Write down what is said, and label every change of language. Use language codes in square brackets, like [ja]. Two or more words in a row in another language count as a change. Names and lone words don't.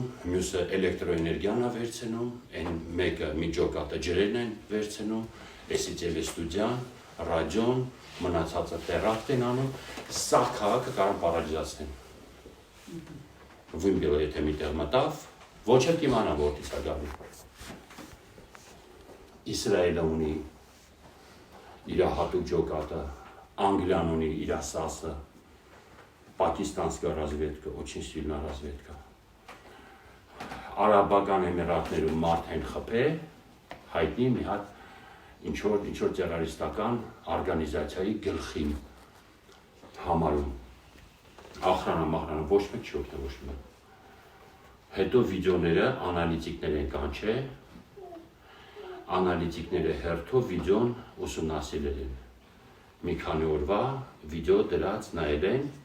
[hy] մյուսը էլեկտրոէներգիան է վերցնում, այն մեկը մի ջոկատը ջրերն են վերցնում, էսի տելեստուդիան, ռադիոն, մնացածը տերակտ են անում, սաղ քաղաքը կարան պարալիզացնեն։ Վիմպելը եթե միտեղ մտավ, ոչ էլ կիմանա որտից է գալու։ Իսրայելը ունի իր հատուկ ջոկատը, Անգլիան ունի իր ՍԱՍ-ը, [ru] Пакистанская разведка, очень сильная разведка։ [hy] Արաբական Էմիրատներում մարդ են խփե, հայտնի մի հատ ինչ-որ տերորիստական օրգանիզացիայի գլխին համարում։ Ախրանը, ոչ մեկ չի օգնի, ոչ մեկ։ Հետո վիդեոները անալիտիկներ են կանչե, անալիտիկները հերթով վիդեոն ուսումնասիրել են։ Մի քանի օրվա վիդեո դրած նայել են,